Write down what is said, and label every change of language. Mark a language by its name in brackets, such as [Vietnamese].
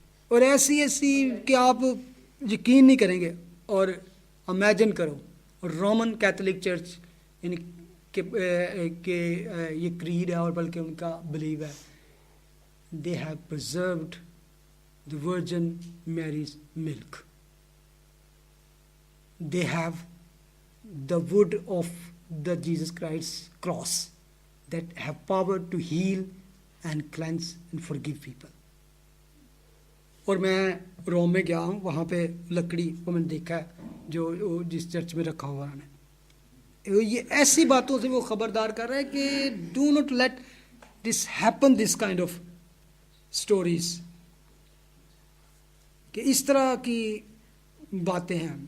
[Urdu] اور ایسی کہ آپ یقین نہیں کریں گے. اور امیجن کرو رومن کیتھولک چرچ یعنی کہ یہ کریڈ ہے اور بلکہ ان کا بلیو ہے، [English] They have preserved the Virgin Mary's milk. They have the wood of the Jesus Christ's cross that have power to heal and cleanse and forgive people. [Urdu] اور میں روم میں گیا ہوں، وہاں پہ لکڑی وہ میں نے دیکھا ہے جو جس چرچ میں رکھا ہوا ہے. یہ ایسی باتوں سے وہ خبردار کر رہا ہے کہ [English] do not let this happen, this kind of stories, [Urdu] کہ اس طرح کی باتیں ہیں.